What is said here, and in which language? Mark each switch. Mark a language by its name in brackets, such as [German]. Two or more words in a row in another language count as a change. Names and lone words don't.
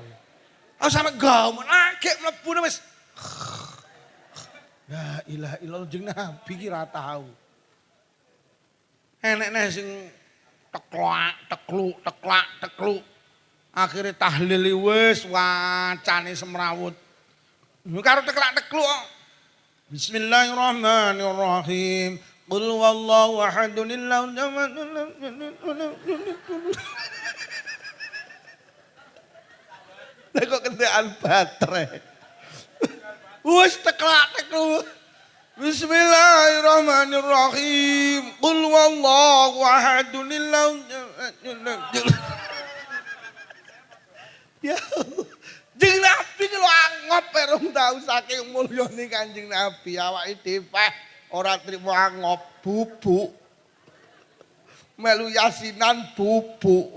[Javanese] Oh sampe gawen lagi mlebu wis. [Arabic] لا إله إلا الله [Javanese] jeung Nabi ki ra tau. Enek neh sing teklak, tekluk. Akhirnya tahlil wis wacane semrawut. Karo teklak-tekluk. [Arabic] بسم الله الرحمن الرحيم. قل والله أحد لله [Javanese] Lah kok kentekan baterai. Wis teklak-tekluk. [Arabic] بسم الله الرحمن الرحيم. قل والله أحد لله [Javanese] Ya, Jeng Nabi ki lho angop rong tau saking mulyane Kanjeng Nabi awake dhewe ora trimo angop bubuk. Melu yasinan bubuk.